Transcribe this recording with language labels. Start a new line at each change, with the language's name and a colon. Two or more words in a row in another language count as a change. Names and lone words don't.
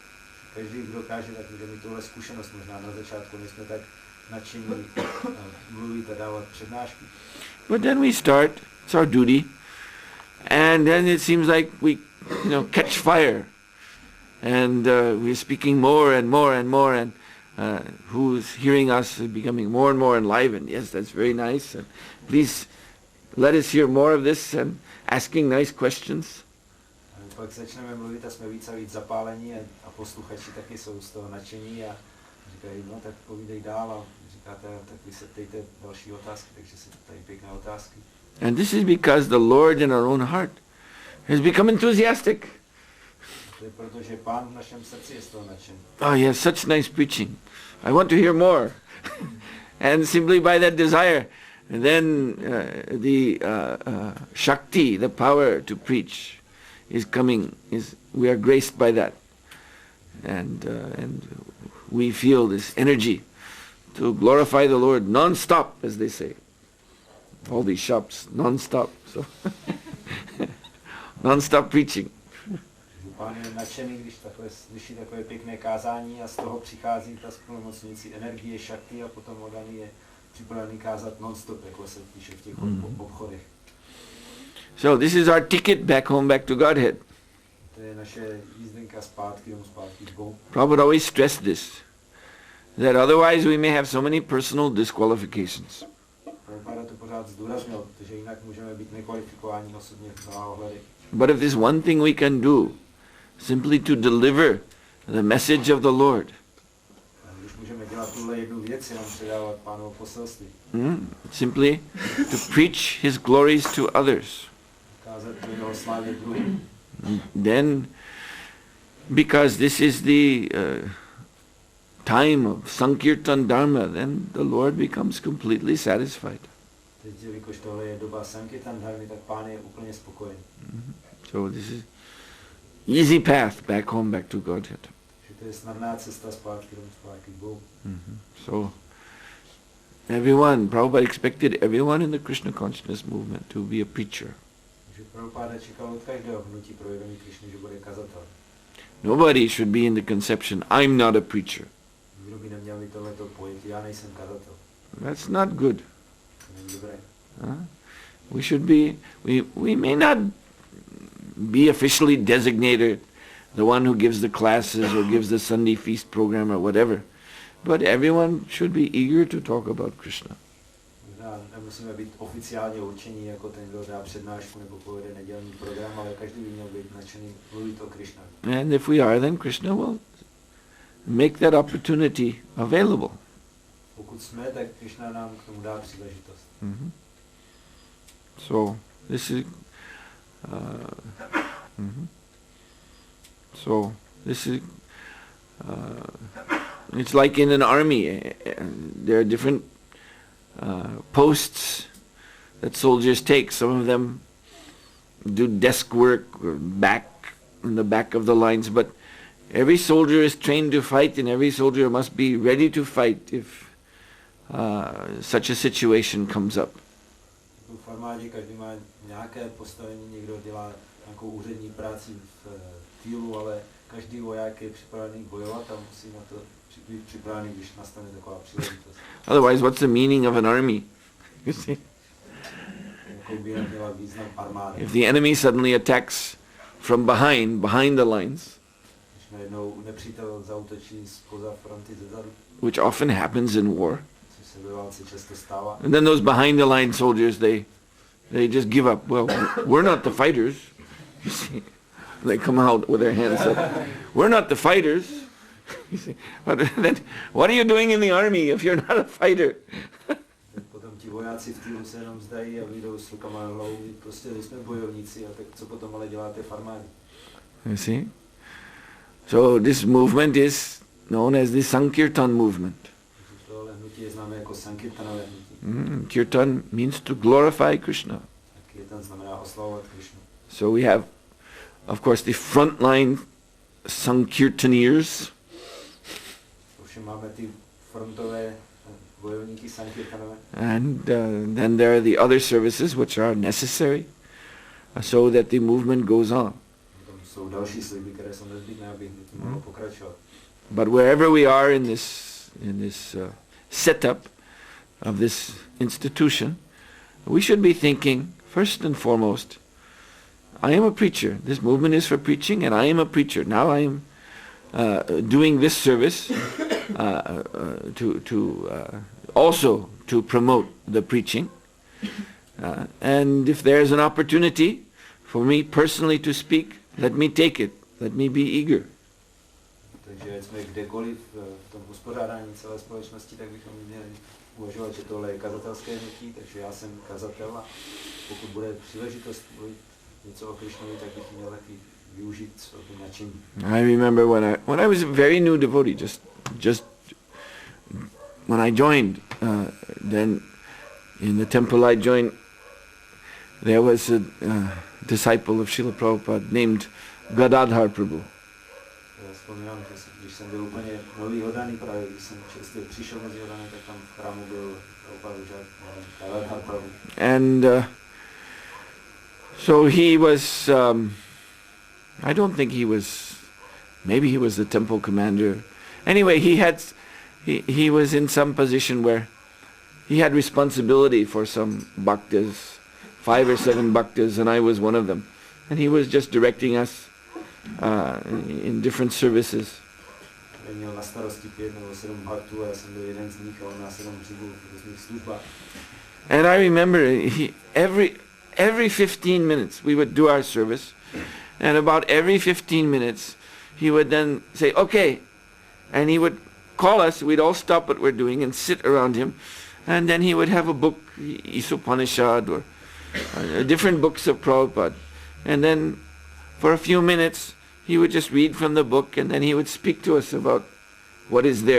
English: But then we start, it's our duty, and then it seems like we, catch fire, and we're speaking more and more and more, and who's hearing us is becoming more and more enlivened. Yes, that's very nice, and please let us hear more of this, and asking nice questions.
Czech: Pak začneme mluvit a jsme víc a víc zapálení a posluchači taky jsou z toho nadšení a říkají, no tak povídej dál a říkáte, tak vy se ptejte další otázky, takže se ptají pěkné otázky.
English: And this is because the Lord in our own heart has become enthusiastic.
Czech: To je proto, že Pán v našem srdci je z toho nadšen.
English: Oh yes, such nice preaching. I want to hear more. And simply by that desire, then the Shakti, the power to preach, is coming. We are graced by that, and we feel this energy to glorify the Lord non-stop, as they say. All these shops non-stop, so non-stop preaching.
Czech: Pán je nadšený, když takhle slyší takové pěkné kázání a z toho přichází ta splnomocňující energie, šakti a potom Odani je připravený kázat non-stop, jako se píše v těch obchodech.
English: So this is our ticket back home, back to Godhead.
Czech: To je naše jízdenka zpátky k Bohu.
English: Prabhupada always stressed this, that otherwise we may have so many personal disqualifications.
Czech: Prabhupada to pořád zdůraznil, protože jinak můžeme být nekvalifikováni osobně v mnoha ohledech.
English: But if there's one thing we can do, simply to deliver the message of the Lord.
Czech: Když můžeme dělat tuhle jednu věc, jenom předávat Pánovo poselství.
English: Simply to preach His glories to others.
Czech: Kázat o jeho slávě druhým.
English: Then, because this is the time of Sankirtan Dharma, then the Lord becomes completely satisfied.
Czech: Teď, jelikož tohle je doba Sankirtan Dharmy, tak Pán je úplně spokojený.
English: So this is easy path back home, back to Godhead.
Czech: Že to je snadná cesta zpátky k Bohu.
English: So everyone, Prabhupada expected everyone in the Krishna consciousness movement to be a preacher.
Czech: Že Prabhupada čekal od každého hnutí pro vědomí Krišny, že bude kazatel.
English: Nobody should be in the conception, I'm not a preacher.
Czech: Nikdo by neměl mít tohleto pojetí, já nejsem kazatel.
English: That's not good.
Czech: To není dobré.
English: We should be, we may not be officially designated the one who gives the classes or gives the Sunday feast program or whatever, but everyone should be eager to talk about Krishna.
Czech: Nemusíme být oficiálně určení jako ten, kdo dá přednášku nebo povede nedělní program, ale každý by měl být nadšený mluvit o Krishna.
English: And if we are, then Krishna will make that opportunity available.
Czech: Pokud jsme, tak Krishna nám k tomu dá příležitost.
English: So this is it's like in an army. There are different posts that soldiers take. Some of them do desk work or in the back of the lines, but every soldier is trained to fight, and every soldier must be ready to fight if such a situation comes up.
Czech: V armádě každý má nějaké postavení, někdo dělá nějakou úřední práci v týlu, ale každý voják je připravený bojovat a musí na to být připravený, když nastane taková příležitost.
English: Otherwise, what's the meaning of an army? You see? If the enemy suddenly attacks from behind the lines, which often happens in war, and then those behind the line soldiers, they just give up. Well, we're not the fighters. You see, they come out with their hands up. We're not the fighters. You see, but then, what are you doing in the army if you're not a fighter?
Czech: Potom ti vojáci v týlu se jenom zdají a vyjdou s rukama na hlavu, prostě jsme bojovníci, a tak co potom ale děláte v armádě?
English: You see? So this movement is known as the Sankirtan movement.
Czech: Tohle hnutí je známé jako Sankirtanové hnutí.
English: Kirtan means to glorify Krishna.
Czech: Kirtan znamená oslavovat Krishnu.
English: So we have, of course, the frontline Sankirtaneers.
Czech: Ovšem máme ty frontové bojovníky Sankirtanové.
English: And then there are the other services which are necessary so that the movement goes on.
Czech: Jsou další sliby, které jsou nezbytné, aby hnutí mohlo pokračovat.
English: But wherever we are in this setup of this institution, we should be thinking first and foremost, I am a preacher. This movement is for preaching, and I am a preacher. Now I am doing this service also to promote the preaching. And if there's an opportunity for me personally to speak, let me take it. Let me be eager.
Czech: Takže jsme kdekoliv v tom uspořádání celé společnosti, tak bychom měli uvažovat, že tohle je kazatelské hnutí, takže já jsem kazatel a pokud bude příležitost mluvit něco o Krišnovi, tak bych měl taky využít o nadšení.
English: I remember when I was a very new devotee, just when I joined, then in the temple I joined, there was a disciple of Srila Prabhupada named Gadadhar Prabhu.
Czech: Vzpomínám, že když jsem byl úplně nový oddaný, právě když jsem čerstvě přišel mezi oddané, tak tam v chrámu byl Gadadhar Prabhu.
English: And so he was I don't think he was, maybe he was the temple commander. Anyway, he was in some position where he had responsibility for some bhaktas, 5 or 7 bhaktas, and I was one of them. And he was just directing us in different services.
Czech: Měl na starosti 5 nebo 7 bhaktů a já jsem byl jeden z nich a on nás jenom řídil v různých službách.
English: And I remember every 15 minutes we would do our service, and about every 15 minutes he would then say, okay, and he would call us, we'd all stop what we're doing and sit around him, and then he would have a book, Isopanishad or different books of Prabhupada, and then for a few minutes he would just read from the book, and then he would speak to us about what is there.